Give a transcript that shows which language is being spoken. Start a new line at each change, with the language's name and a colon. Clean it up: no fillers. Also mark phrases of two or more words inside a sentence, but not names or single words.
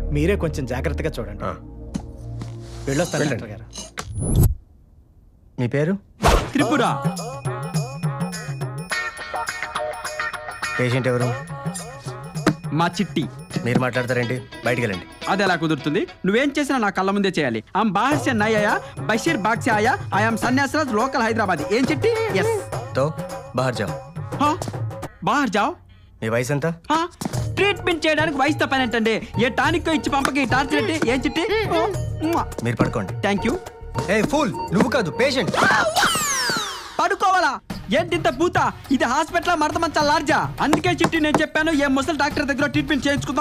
Telugu: మీరే కొంచెం జాగ్రత్తగా చూడండి. వెళ్ళొస్తాను డాక్టర్ గారు. మీ పేరు? త్రిపుర. పేషెంట్ ఎవరు? మా చిట్టి. మీరు మాట్లాడతారేంటి? బయటికి వెళ్ళండి. అది ఎలా కుదురుతుంది? నువ్వేం చేసినా నా కళ్ళ ముందే చేయాలి.
Hindi: हम बाहर से नईं आया, बशीर बाग से आया,
English: ఐఎమ్ సన్యాసరాజ్, లోకల్ హైదరాబాద్. ఏం చిట్టి? ఎస్.
Hindi: तो बाहर जाओ. हा, बाहर जाओ.
Telugu: మీ వయసు ఎంత? హా, ట్రీట్మెంట్ చేయడానికి వయసుతో పని ఏంటండి? ఏ టానిక్ ఇచ్చి పంపకి టార్చర్ ఏంటి? ఏం చిట్టి? మీరు పడుకోండి.
English: thank you.
Telugu: ఏ ఫూల్, నువ్వు కాదు పేషెంట్. పడుకోవాలా? ఏంటింత పూత? ఇది హాస్పిటల్ మడతమంచా లార్జా? అందుకే చిట్టి నేను చెప్పాను, ఏ ముసలి డాక్టర్ దగ్గర ట్రీట్మెంట్ చేయించుకుందాం.